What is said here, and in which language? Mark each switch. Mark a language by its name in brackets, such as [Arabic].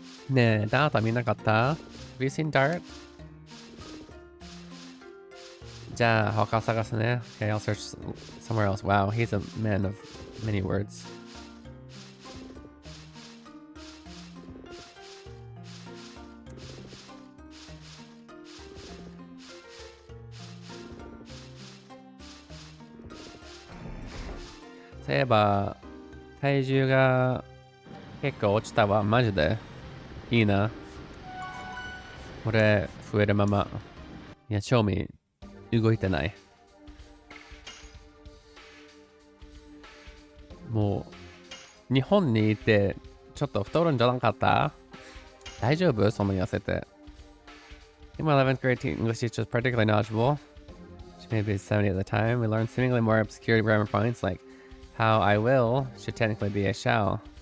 [Japanese] ねえ、ダート見なかった？ [English] Have you seen Dart? [Japanese] じゃあ、他探すね。 [English] Okay, I'll search somewhere else. Wow, he's a man of many words. Say about [Japanese] 体重が結構落ちたわ、マジで。いいな。俺、増えるまま。いや、正味、動いてない。もう、日本にいて、ちょっと太るんじゃなかった？大丈夫？そんな痩せて。 [English] In my 11th grade English teacher was particularly knowledgeable. She may be 70 at the time. We learned seemingly more obscure grammar points like how I will should technically be a shall.